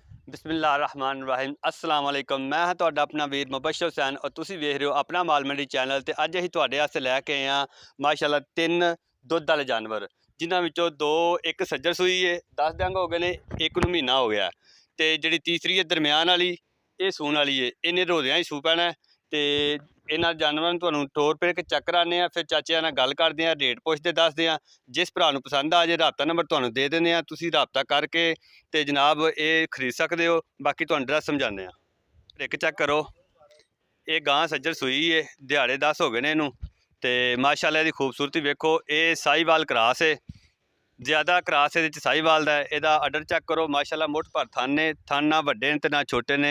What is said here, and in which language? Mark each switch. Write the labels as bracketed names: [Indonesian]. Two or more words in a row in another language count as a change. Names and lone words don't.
[Arabic] بسم الله الرحمن الرحيم السلام عليكم. [Punjabi] میں ہاں تہاڈا اپنا ویر مبشر حسین اور تسی ویکھ رہے ہو اپنا مال منڈی چینل. تو اج اسیں تہاڈے واسطے لیکے آئے ہاں ماشاءاللہ 3 دودھ والے جانور، جنہاں وچوں 2 ایک سجر سوئی ہے 10 ڈنگ ہو گئے نے، ایک نوں مہینہ ہو گیا. تو جہڑی تیسری ہے درمیان والی ایہ سون والی ہے، انہیں روزیاں ہی سو پینا ہے. تو انہاں جانوراں نوں تہانوں ٹور پھر کے چیک کرانے آ، پھر چاچے نال گل کردے آ، ریٹ پچھدے دسدے آ. جس بھرا نوں پسند آ جائے رابطہ نمبر تہانوں دے دندے آ، تسیں رابطہ کرکے تے جناب [Urdu] یہ خرید سکتے ہو. [Punjabi] باقی تہانوں ڈریس سمجھانے آ۔ ایک چیک کرو، ایہ گاں سجر سوئی ہے، دیہاڑے 10 ہو گئے نے اینوں. [Urdu] تو ماشاءاللہ اسکی خوبصورتی ویکھو، یہ ساہیوال کراس ہے، زیادہ کراس یہ ساہیوال کا ہے. اسکا اڈر چیک کرو, [Punjabi] ماشاءاللہ مٹھ بھر تھن نے، تھن نہ وڈے نے تے نہ چھوٹے نے.